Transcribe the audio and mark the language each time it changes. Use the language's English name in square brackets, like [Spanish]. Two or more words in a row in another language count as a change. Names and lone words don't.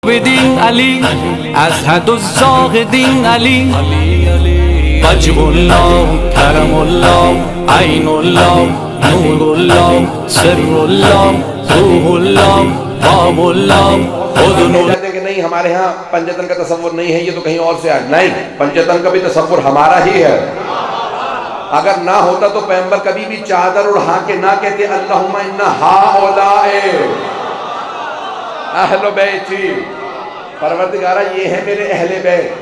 [Arabic] بدین علی ازهد الزاهدین علی وجه الله کرم الله عین الله نور الله سر الله روح الله باب الله [Urdu] کہتے ہیں کہ نہیں ہمارے ہاں پنجتن کا تصور نہیں ہے، یہ تو کہیں اور سے آئے. نہیں، پنجتن کا بھی تصور ہمارا ہی ہے. اگر نہ ہوتا تو پیغمبر کبھی بھی چادر اڑھا کے نہ کہتے [Arabic] اللہم انا ہؤلاء اہل بیتی، [Urdu] پروردگارہ یہ ہے میرے اہل بیت.